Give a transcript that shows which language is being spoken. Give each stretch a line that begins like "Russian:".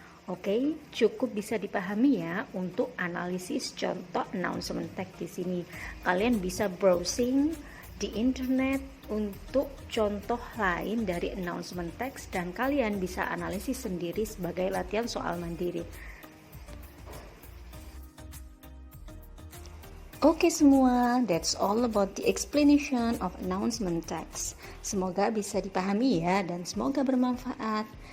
Indonesian: Oke, cukup bisa dipahami ya untuk analisis contoh announcement text di sini. Kalian bisa browsing di internet untuk contoh lain dari announcement text dan kalian bisa analisis sendiri sebagai latihan soal mandiri. Oke semua,
English: that's all about the explanation of announcement text.
Indonesian: Semoga bisa dipahami ya dan semoga bermanfaat.